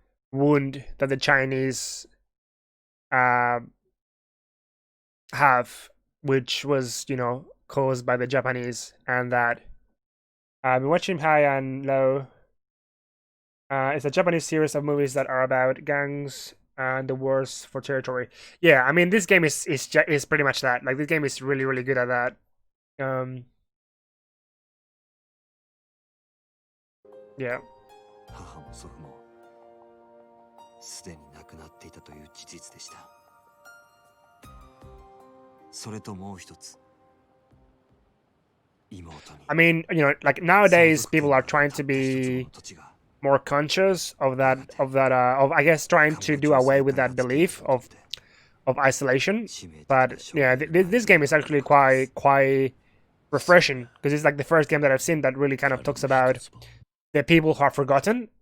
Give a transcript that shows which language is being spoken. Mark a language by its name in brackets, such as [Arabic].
[English] wound that the Chinese have, which was, you know, caused by the Japanese, and that I've been watching High and Low. It's a Japanese series of movies that are about gangs and the wars for territory. Yeah, I mean this game is pretty much that. Like this game is really good at that. Yeah. [Japanese] 母も祖父もすでに亡くなっていたという事実でした。それともう一つ、 [English] I mean, you know, like nowadays people are trying to be more conscious of that of I guess trying to do away with that belief of isolation. But yeah, this game is actually quite refreshing because it's like the first game that I've seen that really kind of talks about the people who are forgotten.